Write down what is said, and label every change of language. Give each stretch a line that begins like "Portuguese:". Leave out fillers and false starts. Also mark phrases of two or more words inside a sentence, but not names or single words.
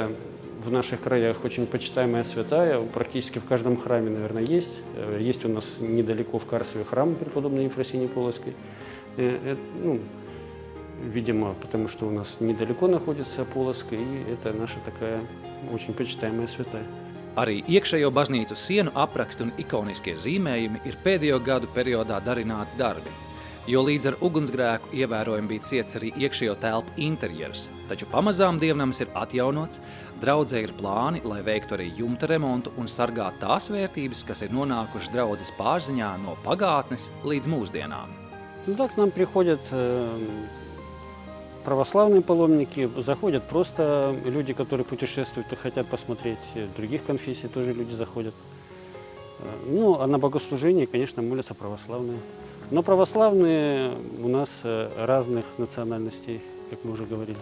Russian: Это в наших краях очень почитаемая святая, практически в каждом храме, наверное, есть. Есть у нас недалеко в Карсове храм преподобной Ефросинии Полоцкой. Видимо, потому что у нас недалеко находится Polocka, и это наша такая очень почитаемая святая.
Latvian: Arī iekšējo baznīcu sienu apraksti un ikoniskie zīmējumi ir pēdējo gadu periodā darināti darbi, jo līdz ar ugunsgrēku ievērojami bija ciets arī iekšējo telpu interjers, taču pamazām dievnams ir atjaunots, draudzē ir plāni, lai veiktu arī jumta remontu un sargāt tās vērtības, kas ir nonākušas draudzes pārziņā no pagātnes līdz mūsdienām.
Russian: Ну так к нам приходят православные паломники, заходят просто люди, которые путешествуют и хотят посмотреть других конфессий, тоже люди заходят. Ну, а на богослужении, конечно, молятся православные. Но православные у нас разных национальностей, как мы уже говорили.